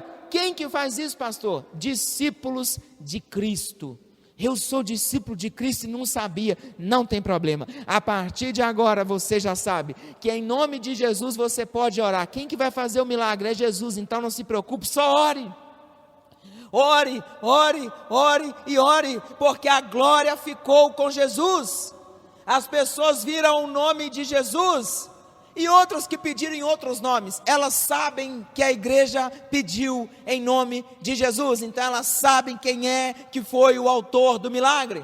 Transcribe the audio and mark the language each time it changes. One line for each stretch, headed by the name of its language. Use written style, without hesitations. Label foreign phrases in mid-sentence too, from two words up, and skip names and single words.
Portuguese: Quem que faz isso, pastor? Discípulos de Cristo. Eu sou discípulo de Cristo e não sabia. Não tem problema, a partir de agora você já sabe que em nome de Jesus você pode orar. Quem que vai fazer o milagre? É Jesus, então não se preocupe, só ore. Ore, ore, ore e ore, porque a glória ficou com Jesus. As pessoas viram o nome de Jesus, e outros que pediram em outros nomes, elas sabem que a igreja pediu em nome de Jesus, então elas sabem quem é que foi o autor do milagre.